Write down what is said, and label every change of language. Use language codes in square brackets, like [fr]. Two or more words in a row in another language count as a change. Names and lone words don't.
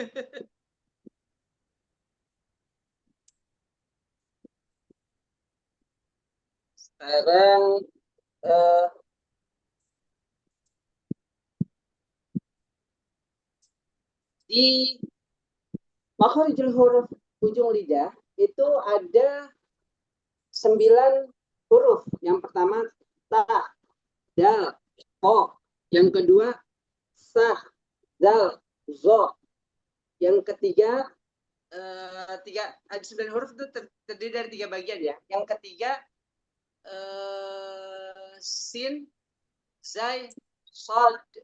[id] Sekarang di [ar] مخارج الحروف [id] ujung lidah itu ada 9 huruf. Yang pertama ta, dal, o. Yang kedua sa, dal, zo. Yang ketiga ada 9 huruf itu terdiri dari 3 bagian ya. Yang ketiga sin, zai, sod.